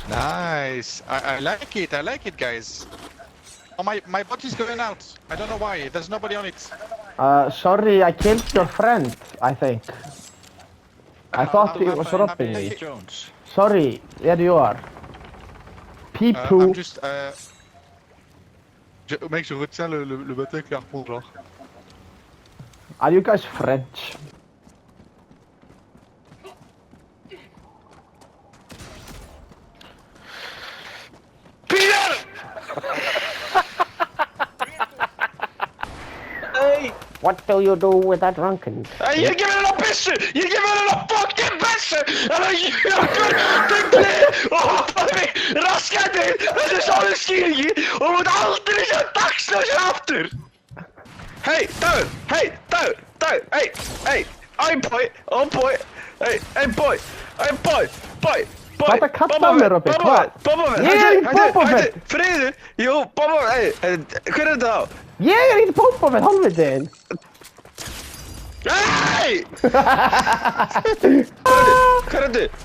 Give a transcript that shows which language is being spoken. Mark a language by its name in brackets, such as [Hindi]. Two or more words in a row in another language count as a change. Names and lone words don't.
[English] Nice. I like it, guys. Oh, my boat is going out. I don't know why. There's nobody on it. Sorry, I killed your friend, I think. I thought he was robbing me. Jones. Sorry, there you are. Peepoo. I'm just, [French] mec, je retiens le bateau avec les harpons, genre. [English] Are you guys French? What do you do with that drunken? [Icelandic] Ég gef henni að byssu! Ég gef henni að fucking byssu! En það jökur, byggli og hoppaði mig, raskaði mig, þetta er svona skýringi og þú ert aldrei sjá dagsljósið aftur! Hey, Dagur, [English] hey, boy, oh boy, hey boy, [Icelandic] Hvað kallar mér, Robby? Hvað? Boba, Ég er ekki Boba Fett! Friður, jú, Boba, hver er þetta á? Ég er ekki Boba Fett, halvvitiðinn! Hey! Hver er þetta?